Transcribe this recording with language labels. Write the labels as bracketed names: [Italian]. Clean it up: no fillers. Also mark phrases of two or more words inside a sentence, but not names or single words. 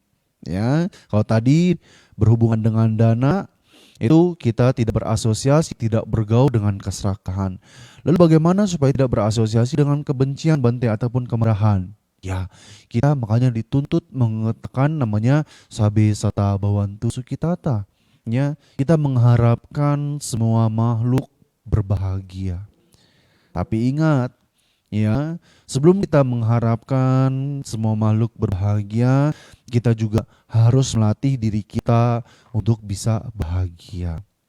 [Indonesian] Ya, kalau tadi berhubungan dengan dana itu kita tidak berasosiasi, tidak bergaul dengan keserakahan. Lalu bagaimana supaya tidak berasosiasi dengan kebencian, bantai ataupun kemarahan? Ya, kita makanya dituntut mengatakan namanya [Pali] sabe sata bawantu sukitata. [Indonesian] Ya, kita mengharapkan semua makhluk berbahagia. Tapi ingat, ya, sebelum kita mengharapkan semua makhluk berbahagia, kita juga harus melatih diri kita untuk bisa bahagia.